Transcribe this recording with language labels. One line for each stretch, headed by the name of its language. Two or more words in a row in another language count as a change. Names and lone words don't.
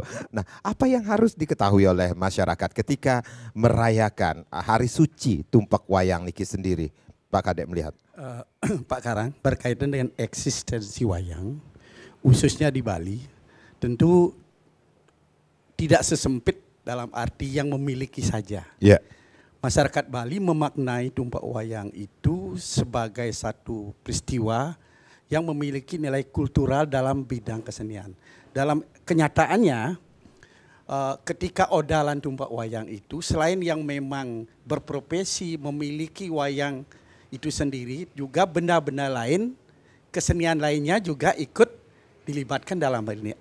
Indonesian: Nah, apa yang harus diketahui oleh masyarakat ketika merayakan Hari Suci Tumpak Wayang niki sendiri, Pak Kadek melihat? Pak Karang, berkaitan dengan eksistensi wayang, khususnya di Bali, tentu tidak sesempit dalam arti yang memiliki saja. Yeah. Masyarakat Bali memaknai tumpak wayang itu sebagai satu peristiwa yang memiliki nilai kultural dalam bidang kesenian. Dalam kenyataannya, ketika odalan tumpak wayang itu, selain yang memang berprofesi memiliki wayang itu sendiri, juga benda-benda lain, kesenian lainnya juga ikut dilibatkan dalam hal ini.